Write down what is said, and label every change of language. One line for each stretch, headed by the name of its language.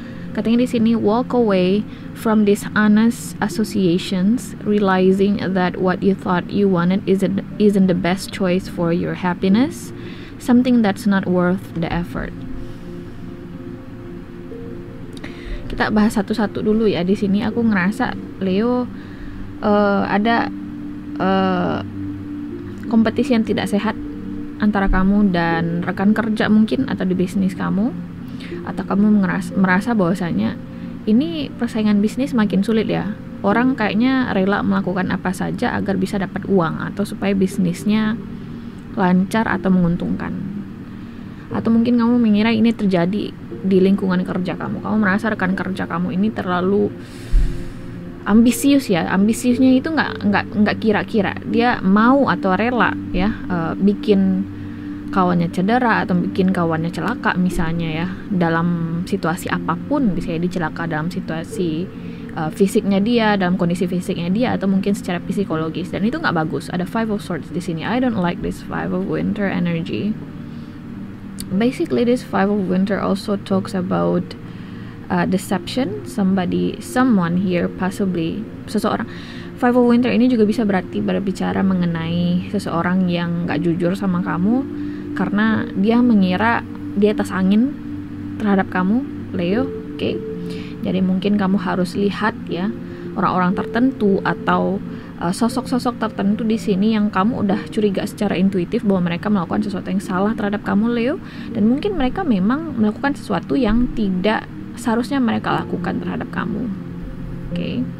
Indonesian: Katanya di sini,
English: walk away from dishonest associations, realizing that what you thought you wanted isn't the best choice for your happiness, something that's not worth the effort.
Indonesian: Kita bahas satu-satu dulu ya. Di sini aku ngerasa Leo ada kompetisi yang tidak sehat antara kamu dan rekan kerja mungkin, atau di bisnis kamu, atau kamu merasa bahwasanya ini persaingan bisnis makin sulit ya. Orang kayaknya rela melakukan apa saja agar bisa dapat uang, atau supaya bisnisnya lancar atau menguntungkan. Atau mungkin kamu mengira ini terjadi di lingkungan kerja kamu. Kamu merasa rekan kerja kamu ini terlalu ambisius ya. Ambisiusnya itu nggak kira-kira. Dia mau atau rela ya bikin kawannya cedera atau bikin kawannya celaka misalnya ya, dalam situasi apapun. Bisa jadi celaka dalam situasi fisiknya dia, dalam kondisi fisiknya dia, atau mungkin secara psikologis, dan itu nggak bagus. Ada Five of Swords di sini.
English: I don't like this Five of Winter energy. Basically this Five of Winter also talks about deception. Someone here, possibly
Indonesian: seseorang. Five of Winter ini juga bisa berbicara mengenai seseorang yang nggak jujur sama kamu, karena dia mengira di atas angin terhadap kamu, Leo, oke? Jadi mungkin kamu harus lihat ya orang-orang tertentu atau sosok-sosok tertentu di sini yang kamu udah curiga secara intuitif bahwa mereka melakukan sesuatu yang salah terhadap kamu, Leo, dan mungkin mereka memang melakukan sesuatu yang tidak seharusnya mereka lakukan terhadap kamu, oke?